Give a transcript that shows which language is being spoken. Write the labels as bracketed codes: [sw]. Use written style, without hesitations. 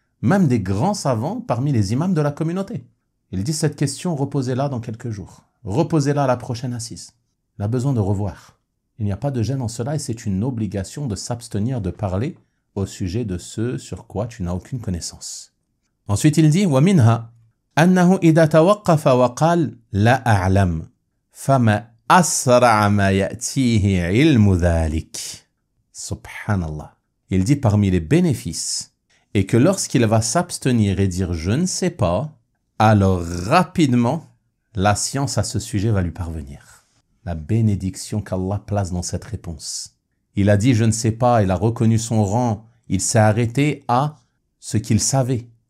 [fr] Même des grands savants parmi les imams de la communauté. Il dit cette question, reposez-la dans quelques jours. Reposez-la à la prochaine assise. Il a besoin de revoir. Il n'y a pas de gêne en cela et c'est une obligation de s'abstenir de parler au sujet de ce sur quoi tu n'as aucune connaissance. Ensuite, il dit [ar] وَمِنْهَا أَنَّهُ إِذَا تَوَقَّفَ وَقَالَ لَا أَعْلَمُ فَمَا أَسْرَعَ مَا يَأْتِيهِ عِلْمُ ذَلِكَ. Subhanallah. [fr] Il dit parmi les bénéfices est que lorsqu'il va s'abstenir et dire « je ne sais pas », alors rapidement, la science à ce sujet va lui parvenir. La bénédiction qu'Allah place dans cette réponse. Il a dit « je ne sais pas », il a reconnu son rang, il s'est arrêté à ce qu'il savait.